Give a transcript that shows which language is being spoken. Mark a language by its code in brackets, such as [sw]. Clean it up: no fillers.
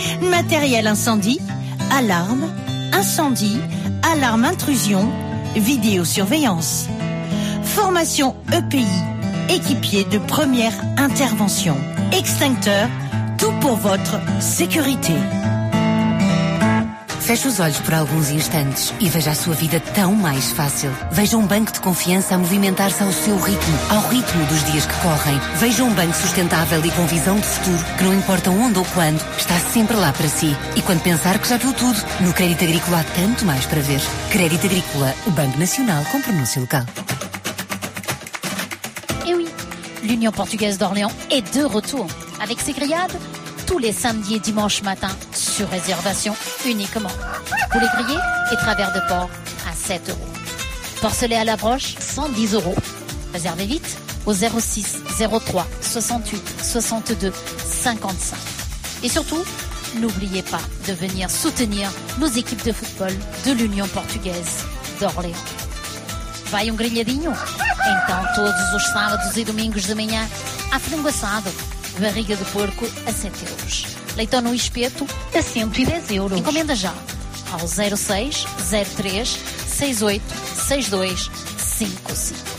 [fr] Matériel incendie, alarme, incendie, alarme intrusion, vidéosurveillance. Formation EPI, équipier de première intervention. Extincteur, tout pour votre sécurité. [pt] Feche os olhos por alguns instantes e veja a sua vida tão mais fácil. Veja um banco de confiança a movimentar-se ao seu ritmo, ao ritmo dos dias que correm. Veja um banco sustentável e com visão de futuro, que não importa onde ou quando, está sempre lá para si. E quando pensar que já viu tudo, no Crédito Agrícola há tanto mais para ver. Crédito Agrícola, o Banco Nacional com pronúncia local. [fr] Eh oui, l'Union Portugaise d'Orléans est de retour. Avec ses grillades, tous les samedis et dimanches matin, sur réservation uniquement. Poulet grillé et travers de porc à 7 euros. Porcelet à la broche, 110 euros. Réservez vite au 06 03 68 62 55. Et surtout, n'oubliez pas de venir soutenir nos équipes de football de l'Union Portugaise d'Orléans. [pt] Vai um grilhadinho? Então, todos os sábados e domingos de manhã, à frango assado. Barriga de porco a 7 euros. Leitão no espeto a 110 euros. Encomenda já ao 06 03 68 6255.